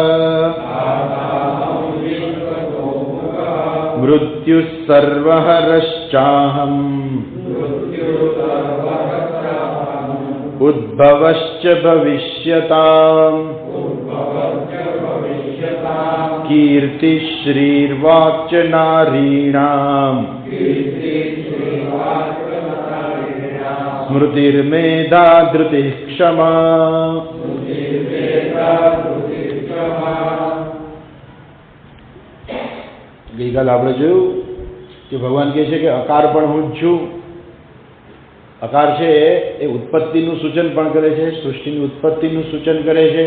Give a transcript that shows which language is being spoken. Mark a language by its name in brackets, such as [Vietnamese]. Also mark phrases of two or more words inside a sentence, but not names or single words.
[Sanskrit] मृत्युः सर्वहरश्चाहम् उद्भवश्च भविष्यताम् कीर्तिः श्रीर्वाक्च नारीणाम् स्मृतिर्मेधा धृतिः क्षमा। [Gujarati] ગઈકાલ આપણે જોયું કે ભગવાન કહે છે કે અકાર પણ હું જ છું. અકાર છે એ ઉત્પત્તિનું સૂચન પણ કરે છે, સૃષ્ટિની ઉત્પત્તિનું સૂચન કરે છે.